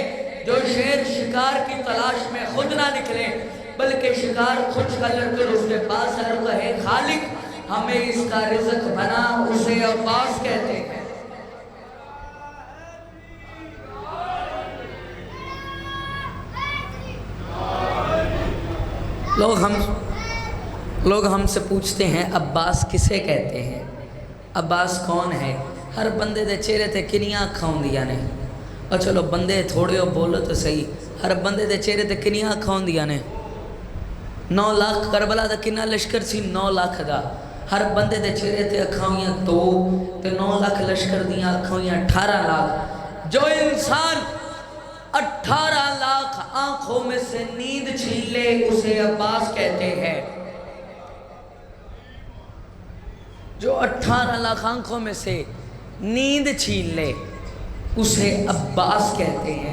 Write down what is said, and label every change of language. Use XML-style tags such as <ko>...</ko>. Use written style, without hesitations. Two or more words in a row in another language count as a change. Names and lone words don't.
<ur>جو شیر شکار کی تلاش میں خود نہ نکلے بلکہ شکار خود کر کر اس کے پاس ہے اور کہے خالق ہمیں اس کا رزق بنا اسے عباس کہتے ہیں۔ لوگ ہم سے پوچھتے ہیں عباس کسے کہتے ہیں، عباس کون ہے؟</ur> <pa>ہر بندے دے چہرے تے کنیاں اکھاں ہوندیاں نے، اور چلو بندے تھوڑے ہو بولو تو صحیح، ہر بندے دے چہرے تے کنیاں اکھاں ہوندیاں نے۔ 9 لاکھ کربلا دا کنا لشکر سی 9 لاکھ دا، ہر بندے دے چہرے تے اکھاں ہویاں 2 تے 9 لاکھ لشکر دیاں اکھاں ہویاں 18 لاکھ۔</pa> <ur>جو انسان 18 لاکھ آنکھوں میں سے نیند چھین لے اسے عباس کہتے ہیں۔ جو 18 لاکھ آنکھوں میں سے نیند چھین لے اسے عباس کہتے ہیں۔</ur>